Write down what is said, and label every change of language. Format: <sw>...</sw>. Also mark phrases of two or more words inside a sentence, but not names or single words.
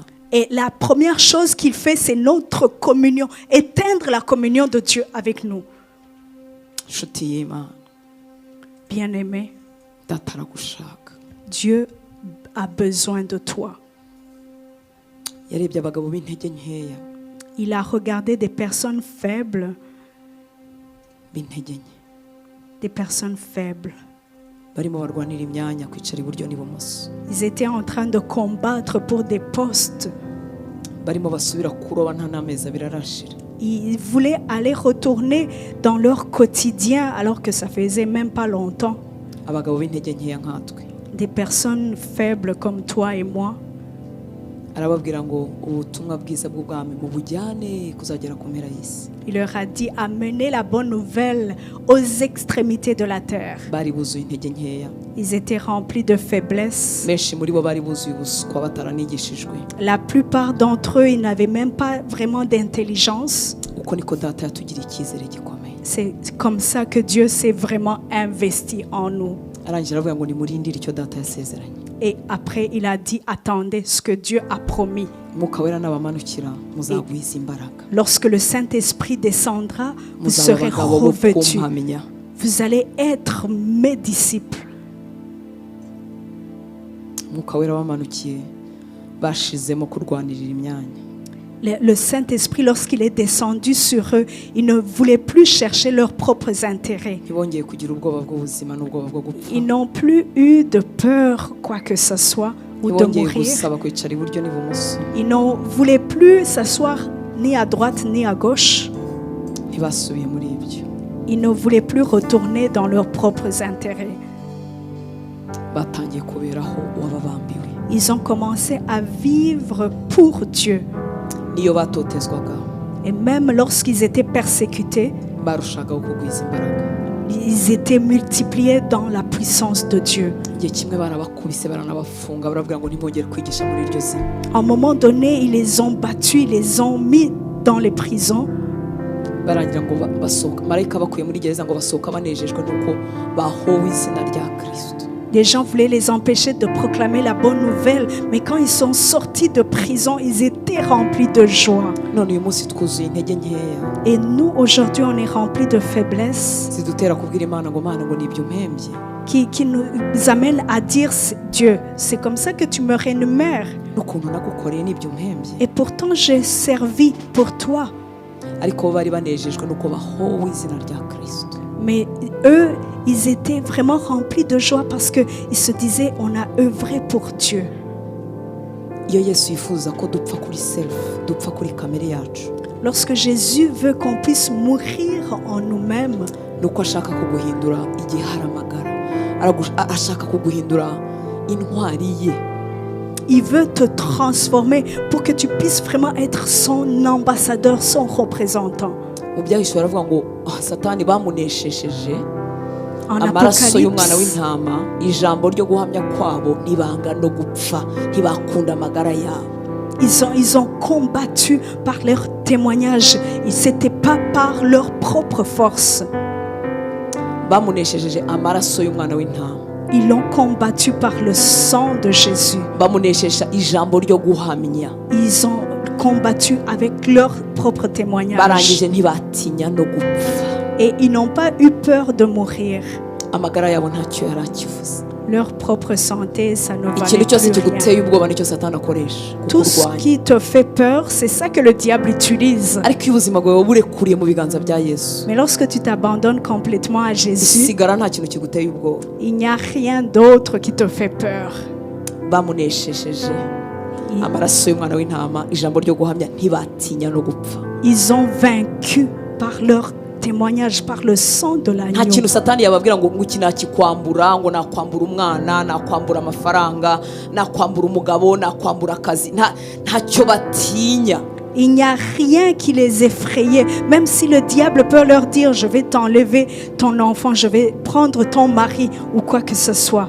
<fr>Et la première chose qu'il fait, c'est notre communion, éteindre la communion de Dieu avec nous.</fr> <rw>Nshuti y'Imana,</rw> <fr>Bien-aimé,</fr> <rw>Data aragushaka.</rw> <fr>Dieu a besoin de toi.</fr> <rw>Yarebye abagabo b'intege nkeya,</rw> <fr>Il a regardé des personnes faibles,</fr> <rw>b'intege nke,</rw> <fr>des personnes faibles.</fr> <rw>barimo barwanira imyanya kwicara iburyo n'ibumoso,</rw> <fr>Ils étaient en train de combattre pour des postes.</fr> <rw>barimo basubira kuroba nta n'amezi abiri arashira.</rw> <fr>Ils voulaient aller retourner dans leur quotidien alors que ça faisait même pas longtemps.</fr> <rw>Abagabo b'intege nkeya nkatwe,</rw> <fr>Des personnes faibles comme toi et moi.</fr> <rw>arababwira ngo ubutumwa bwiza bw'ubwami mubujyane kuzagera ku mpera y'isi.</rw> <fr>Il leur a dit, amenez la bonne nouvelle aux extrémités de la terre.</fr> <rw>Bari buzuye intege nkeya,</rw> <fr>Ils étaient remplis de faiblesse.</fr> <rw>benshi muri bo bari buzuye ubuswa bataranigishijwe.</rw> <fr>La plupart d'entre eux, ils n'avaient même pas vraiment d'intelligence.</fr> <rw>Uko niko Data yatugiriye icyizere gikomeye.</rw> <fr>C'est comme ça que Dieu s'est vraiment investi en nous.</fr> <rw>Arangira aravuga ngo nimurindire icyo Data yasezeranye.</rw> <fr>Et après, il a dit, attendez ce que Dieu a promis.</fr> <rw>Umwuka wera nabamanukira muzagwiza imbaraga,</rw> <fr>Lorsque le Saint-Esprit descendra, vous</fr> <rw>muzaba</rw> <fr>serez</fr> <rw>abagabo bo</rw> <fr>revêtus.</fr> <rw>kumpamya.</rw> <fr>Vous allez être mes disciples.</fr> <rw>Umwuka wera wamanukiye bashizemo kurwanirira imyanya.</rw> <fr>Le Saint-Esprit, lorsqu'il est descendu sur eux, il ne voulait plus chercher leurs propres intérêts.</fr> <rw>Ntibongeye kugira ubwoba bw'ubuzima n'ubwoba bwo gupfa.</rw> <fr>Ils n'ont plus eu de peur, quoi que ce soit, ou de</fr> <rw>Ntibongeye</rw> <fr>mourir.</fr> <rw>gusaba kwicara iburyo n'ibumoso.</rw> <fr>Ils ne voulaient plus s'asseoir ni à droite ni à gauche.</fr> <rw>Ntibasubiye muri ibyo.</rw> <fr>Ils ne voulaient plus retourner dans leurs propres intérêts.</fr> <rw>Batangiye kuberaho uwababambiwe.</rw> <fr>Ils ont commencé à vivre pour Dieu.</fr> <rw>Niyo batotezwaga,</rw> <fr>Et même lorsqu'ils étaient persécutés,</fr> <rw>barushagaho kugwiza imbaraga.</rw> <fr>ils étaient multipliés dans la puissance de Dieu.</fr> <rw>Igihe kimwe barabakubise baranabafunga barabwira ngo ntibongere kwigisha muri iryo zina.</rw> <fr>À un moment donné, ils les ont battus, ils les ont mis dans les prisons.</fr> <rw>Barangira ngo basohoka, marayika bakuye muri gereza ngo basohoka banejejwe nuko bahowe izina rya Kristo.</rw> <fr>Les gens voulaient les empêcher de proclamer la bonne nouvelle, mais quand ils sont sortis de prison, ils étaient remplis de joie.</fr> <rw>None uyu munsi twuzuye intege nkeya,</rw> <fr>Et nous, aujourd'hui, on est remplis de faiblesse</fr> <rw>zidutera kubwira Imana ngo Mana ngo nibyo mpembye.</rw> <fr>qui nous amènent à dire, Dieu, c'est comme ça que tu me rémunères.</fr> <rw>N'ukuntu nagukoreye nibyo mpembye.</rw> <fr>Et pourtant, j'ai servi pour toi.</fr> <rw>Ariko bo bari banejejwe nuko bahowe izina rya Kristo.</rw> <fr>Mais eux, ils étaient vraiment remplis de joie parce qu'ils se disaient, on a œuvré pour Dieu.</fr> <rw>Iyo Yesu yifuza ko dupfa kuri self, dupfa kuri kamere yacu,</rw> <fr>Lorsque Jésus veut qu'on puisse mourir en nous-mêmes,</fr> <rw>nuko ashaka kuguhindura igiharamagara, ashaka kuguhindura intwari ye.</rw> <fr>il veut te transformer pour que tu puisses vraiment être son ambassadeur, son représentant.</fr> <rw>Mu byahishuwe aravuga ngo Satani bamuneshesheje</rw> <fr>En</fr> <rw>amaraso y'umwana</rw> <fr>Apocalypse,</fr> <rw>w'intama, ijambo ryo guhamya kwabo ntibanga no gupfa, ntibakunda amagara yabo.</rw> <fr>ils ont combattu par leur témoignage. Ce n'était pas par leur propre force.</fr> <rw>Bamuneshesheje amaraso y'umwana w'intama,</rw> <fr>Ils l'ont combattu par le sang de Jésus.</fr> <rw>bamuneshesha ijambo ryo guhamya.</rw> <fr>Ils ont combattu avec leur propre témoignage.</fr> <rw>Barangije ntibatinya no gupfa.</rw> <fr>Et ils n'ont pas eu peur de mourir.</fr> <rw>Amagara yabo ntacyo yari akivuze.</rw> <fr>Leur propre santé, ça ne valait</fr> <rw>Ikintu cyose</rw> <fr>plus rien.</fr> <rw>kiguteye ubwoba nicyo Satani akoresha</rw> <fr>Tout ce</fr> <rw>kukurwanya.</rw> <fr>qui te fait peur, c'est ça que le diable utilise.</fr> <rw>Ariko iyo ubuzima bwawe burekuriye mu biganza bya Yesu,</rw> <fr>Mais lorsque tu t'abandonnes complètement à Jésus,</fr> <rw>usigara nta kintu kiguteye ubwoba.</rw> <fr>il n'y a rien d'autre qui te fait peur.</fr> <rw>Bamuneshesheje amaraso y'umwana w'intama, ijambo ryo guhamya ntibatinya no gupfa.</rw> <fr>Ils ont vaincu par leur témoignage par le sang de</fr> <rw>nta</rw> <fr>l'agneau.</fr> <rw>kintu satani yababwira ngo iki nakikwambura, ngo nakwambura umwana, nakwambura amafaranga, nakwambura umugabo, nakwambura akazi. Ntacyo batinya.</rw> <fr>Il n'y a rien qui les effrayait. Même si le diable peut leur dire, je vais t'enlever ton enfant, je vais prendre ton mari ou quoi que ce soit.</fr>